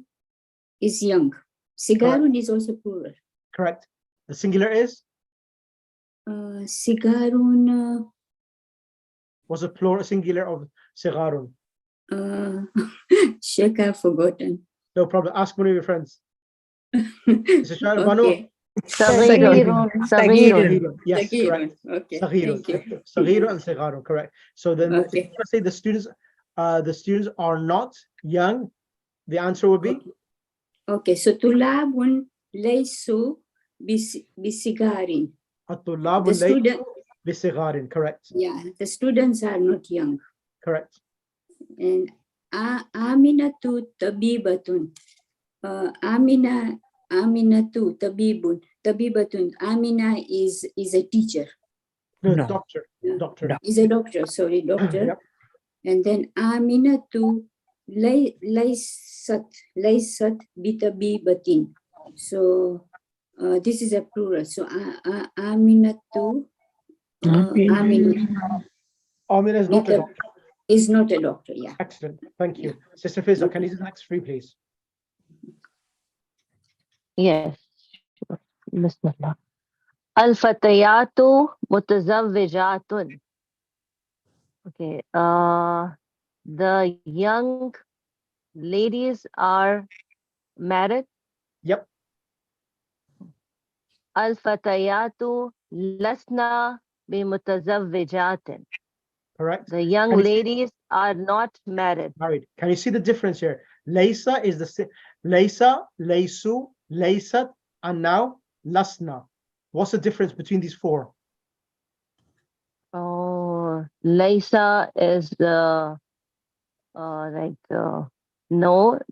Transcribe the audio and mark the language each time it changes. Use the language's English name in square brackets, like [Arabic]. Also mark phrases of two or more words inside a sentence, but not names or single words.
[English] Is young. Sigarun is also plural. correct. The singular is? Sigarun. Was a plural singular of sigharun? Sheikh, I've forgotten. No problem. Ask one of your friends. Is it Banu? Okay. Saghirun. Saghirun. Yes, Sagirun. correct. Okay. Saghirun. Thank you. Saghirun and sigharun, correct. So then if you Okay. want to say the students are not young, the answer would be? Okay. [Arabic] So طلابٌ ليسوا بصغارٍ. [English] At-tullabu The student. bisigharin, correct. Yeah, the students are not young. Correct. [Arabic] And أمينةُ طبيبةٌ. أمينةُ طبيبةٌ. [English] Amina is a teacher. No, No. doctor. Yeah. Doctor. Is a doctor. Sorry, doctor. Yep. And then [Arabic] أمينةُ ليستْ بطبيبةٍ. [English] So this is a plural. So Aminatu. Amina is not a doctor. Is not a doctor. Yeah. Excellent. Thank you. Sister Fiza, can you do the next 3, please? Yes. Sure. Bismillah. [Arabic] الفتياتُ متزوجاتٌ. [English] Okay. The young ladies are married. Yep. [Arabic] الفتياتُ لسنَ بمتزوجاتٍ. [English] Correct. The young Can you see- ladies are not married. Married. Can you see the difference here? Laysa is Laysa, Laysu, Laysat, and now Lasna. What's the difference between these 4? Oh, Laysa is the no or